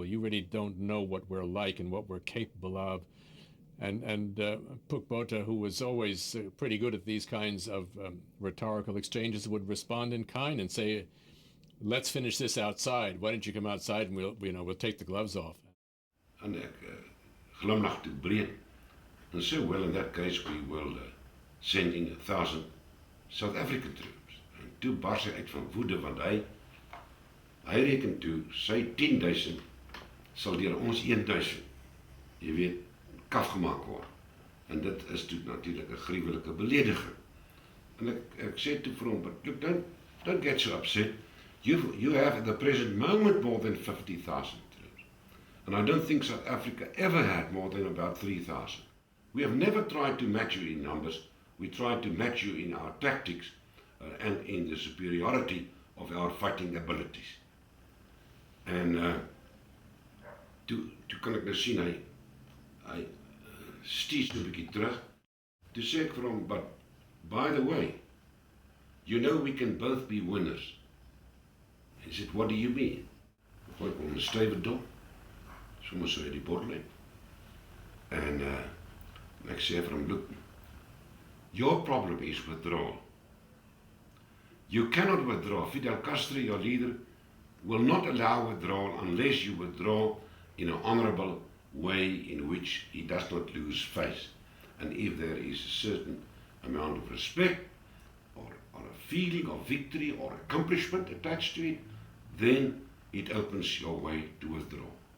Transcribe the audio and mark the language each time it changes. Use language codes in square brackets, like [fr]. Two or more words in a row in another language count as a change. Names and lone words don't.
[en] You really don't know what we're like and what we're capable of. And Pukbota, who was always pretty good at these kinds of rhetorical exchanges, would respond in kind and say, "Let's finish this outside. Why don't you come outside and we'll take the gloves off." [af] En ek glimlag toe breed. [en] And so, well, in that case, we will send in 1,000 South African troops. [af] En toe bars hy uit van woede, want hy reken toe, sy 10,000 sal deur ons 1,000, jy weet, kaf gemaak word. En dit is toe natuurlijk 'n gruwelike belediging. En ek sê toe vir hom, [en] but look, don't get so upset. You have at the present moment more than 50,000 troops. And I don't think South Africa ever had more than about 3,000. We have never tried to match you in numbers. We tried to match you in our tactics and in the superiority of our fighting abilities. [af] En toe kan ek nou sien, hy sties een bietjie terug. Toe sê ek vir hom, [en] but by the way, you know we can both be winners. He said, what do you mean? [af] Ek gooi hom 'n stywe dop, soms so uit die borrel. En ek sê vir hom, [en] look, your problem is withdrawal. You cannot withdraw. Fidel Castro, your leader, will not allow withdrawal unless you withdraw in an honorable way in which he does not lose face. And if there is a certain amount of respect or a feeling of victory or accomplishment attached to it, then it opens your way to withdraw.